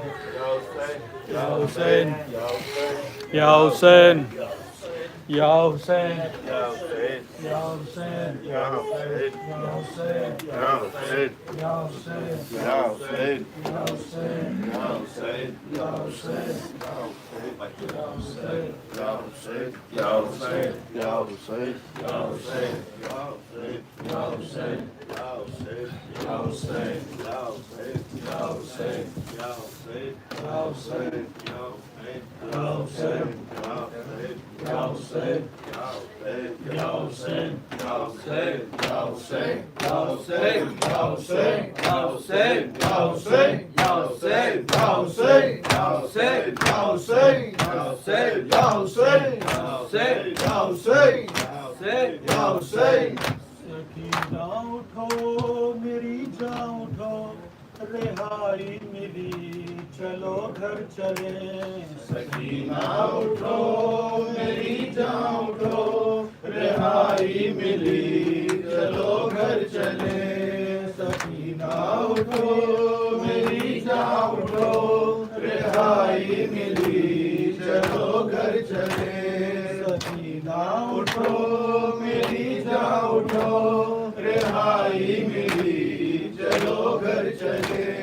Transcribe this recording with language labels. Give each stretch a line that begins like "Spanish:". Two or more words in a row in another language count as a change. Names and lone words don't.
Arabic: یا حسین, یا حسین یا حسین یا حسین, یا حسین یا حسین, یا حسین یا حسین, یا حسین یا حسین, یا حسین یا حسین, یا حسین یا حسین یا حسین یا حسین یا حسین یا حسین, یا حسین یا حسین, یا حسین یا حسین, یا حسین یا حسین, یا حسین یا حسین, یا حسین یا حسین, یا حسین یا حسین, یا حسین یا حسین یا حسین, یا حسین یا حسین یا حسین یا حسین یا حسین یا حسین یا حسین یا حسین یا حسین یا حسین یا حسین
Urdu: سکینہ اٹھو میری جان اٹھو رہائی ملی چلو گھر چلے سکینہ اٹھو میری جان اٹھو رہائی ملی چلو گھر چلے سکینہ اٹھو میری جان اٹھو رہائی ملی چلو گھر چلے سکینہ اٹھو میری جان اٹھو رہائی ملی چلو گھر چلے